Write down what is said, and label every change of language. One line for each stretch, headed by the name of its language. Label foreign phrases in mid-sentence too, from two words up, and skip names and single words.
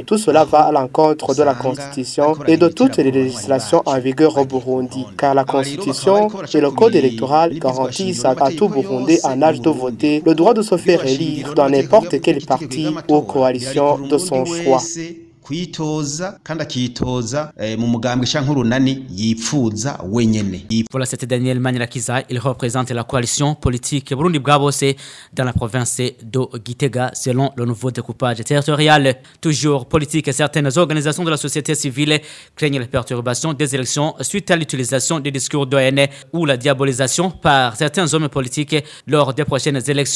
French: Tout cela va à l'encontre de la Constitution et de toutes les législations en vigueur au Burundi, car la Constitution et le Code électoral garantissent à tout Burundais en âge de voter le droit de se faire élire dans n'importe quel parti ou coalition de son choix.
Rundi: kuyitoza kandi akitoza mu mugambwe canke urunani yipfuza wenyene.
French: Voilà, c'était Daniel Manirakiza. Il représente la coalition politique Burundi Bwabose dans la province de Gitega selon le nouveau découpage territorial. Toujours politique, certaines organisations de la société civile craignent les perturbations des élections suite à l'utilisation des discours d'ON ou la diabolisation par certains hommes politiques lors des prochaines élections.